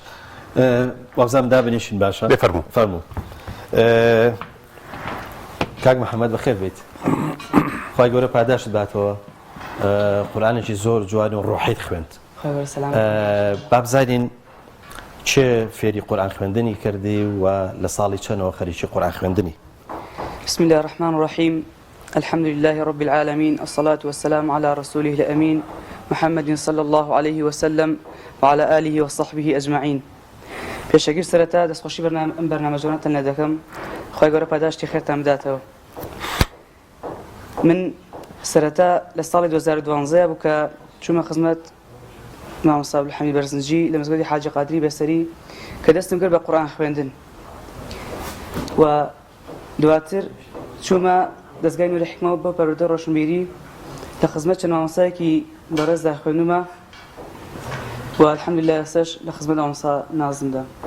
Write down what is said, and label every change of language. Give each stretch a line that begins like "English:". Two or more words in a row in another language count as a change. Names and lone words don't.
Central Kurdish: وابزانم دابنیشین باشە فەرموو کاک محەممەد بەخێر بیت خوای گەورە پاداشت باتەوە قورئانێکی زۆر جوان و ڕۆحیت خوێند بابزانین چه فێری قورئان خوێندنی کردی و لە ساڵی چەندەوە خەریکی قورئان خوێندنی؟
Arabic: بسم الله الرحمن الرحيم الحمد لله رب العالمين الصلاة والسلام على رسوله الأمين محمد صلى الله عليه وسلم وعلى آله وصحبه أجمعين.
Central Kurdish: پێشەگیر سەرەتا دەستخۆشی ئەم بەرنامەجوانەتان لە دەکەم خۆی گەورە پاداشتی خێرتان بداتەوە. من سەرەتا لە ساڵی 2012 بوو کە چوومە خزمەت مامۆستا عەبدولحەمید بەرزنجی لە مزگەوتی حاجی قادری بەسەری کە دەستم کرد بە قورئان خوێندن و دواتر چوومە دەستگای نوری حکمەوە بۆ پەروەردە ڕۆشنبیری لە خزمەت چەند مامۆستایەکی بەڕێزدا خوێندومە و الحەمدولله ئێستاش لە خزمەت مامۆستا نازمدا.